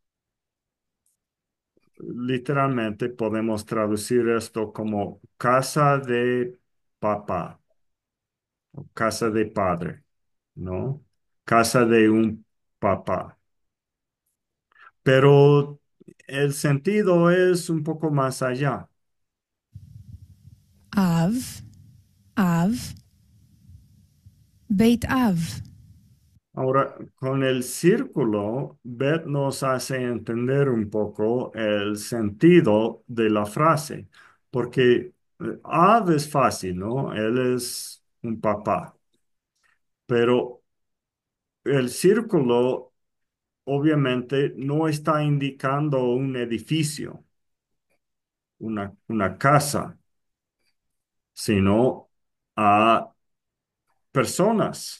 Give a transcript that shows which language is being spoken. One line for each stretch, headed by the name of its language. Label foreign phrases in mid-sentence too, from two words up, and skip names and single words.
Spanish: Literalmente podemos traducir esto como casa de papá o casa de padre, ¿no? Casa de un papá. Pero el sentido es un poco más allá.
Hebrew: אב אב בית אב
Spanish: Ahora, con el círculo, Beth nos hace entender un poco el sentido de la frase, porque Ab es fácil, ¿no? Él es un papá, pero el círculo obviamente no está indicando un edificio, una casa, sino a personas.